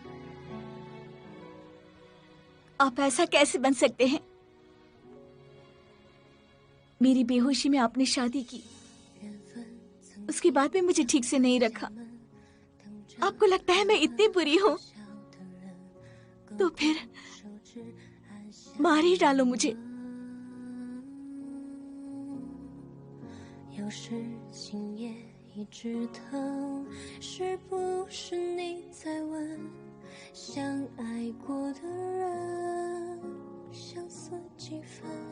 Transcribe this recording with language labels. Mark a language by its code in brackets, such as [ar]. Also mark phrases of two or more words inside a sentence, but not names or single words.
[hi] आप ऐसा कैसे बन सकते हैं? मेरी बेहोशी में आपने शादी की, उसके बाद में मुझे ठीक से नहीं रखा। आपको लगता है मैं इतनी बुरी हूँ? तो फिर मार ही डालो मुझे। [zh] 有时心也一直疼，是不是你在问，相爱过的人相似几分？